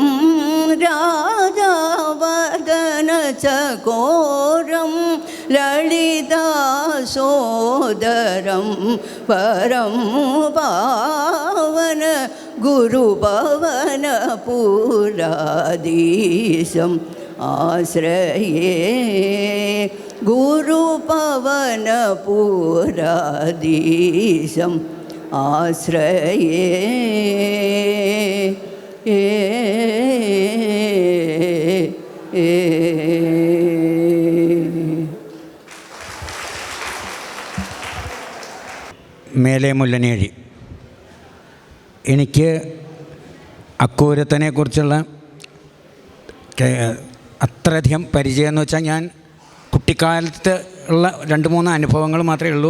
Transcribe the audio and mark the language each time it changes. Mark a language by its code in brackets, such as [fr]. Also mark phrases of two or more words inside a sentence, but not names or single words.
[sa] राधावदन चकोरं ललितासोदरं वरं पावन गुरुभवन पुराधीशम् आश्रये गुरुपवन पुराधीशम् आश्रये [ml] മേലെ മുല്ലനേഴി. എനിക്ക് അക്കൂരത്തിനെക്കുറിച്ചുള്ള അത്രയധികം പരിചയം എന്ന് വെച്ചാൽ ഞാൻ കുട്ടിക്കാലത്ത് ഉള്ള 2-3 അനുഭവങ്ങൾ മാത്രമേ ഉള്ളൂ.